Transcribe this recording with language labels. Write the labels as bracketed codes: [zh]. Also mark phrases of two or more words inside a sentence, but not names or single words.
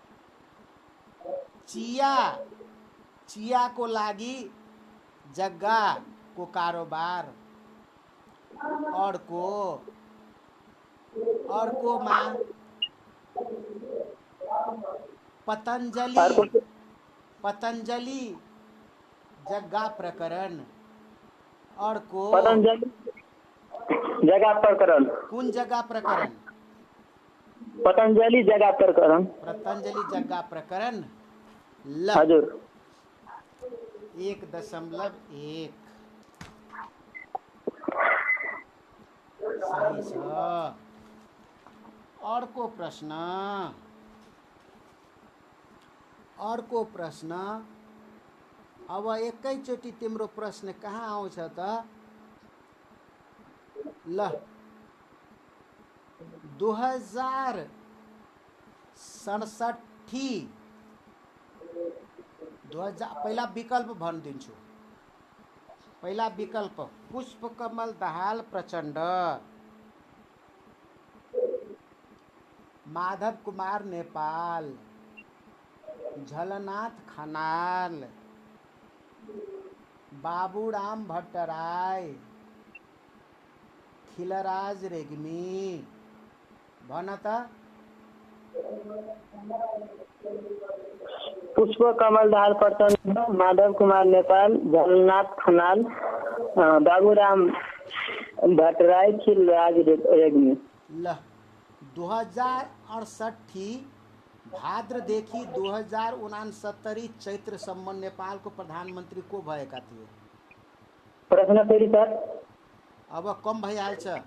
[ne] चियाको लागि जग्गाको कारोबार, अर्कोमा पतंजलि जग्गा प्रकरण, अर्को पतंजलि जगह प्रकरण, कुन जग्गा प्रकरण? पतंजलि जगह प्रकरण। पतंजलि जग्गा प्रकरण। ल हजुर, 1.1 सही छ। अर्को प्रश्न अब एकैचोटि तिम्रो प्रश्न कहाँ आउँछ त? ल 2067 पहिला विकल्प भनिदिन्छु। पहिला विकल्प पुष्पकमल दाहाल प्रचण्ड, माधव कुमार नेपाल, झलनाथ खनाल, बाबूराम भट्टराई, खिलराज रेग्मी। भन त। पुष्प कमल दाहाल प्रचण्ड, माधव कुमार नेपाल, झलनाथ खनाल, बाबूराम भट्टराई, खिलराज रेग्मी। ल 2068 भाद्रदेखि 2069 चैत्रसम्म नेपालको प्रधानमन्त्री को भएका थिए? प्रश्न फेरि सर? अब कम भइहाल्छ।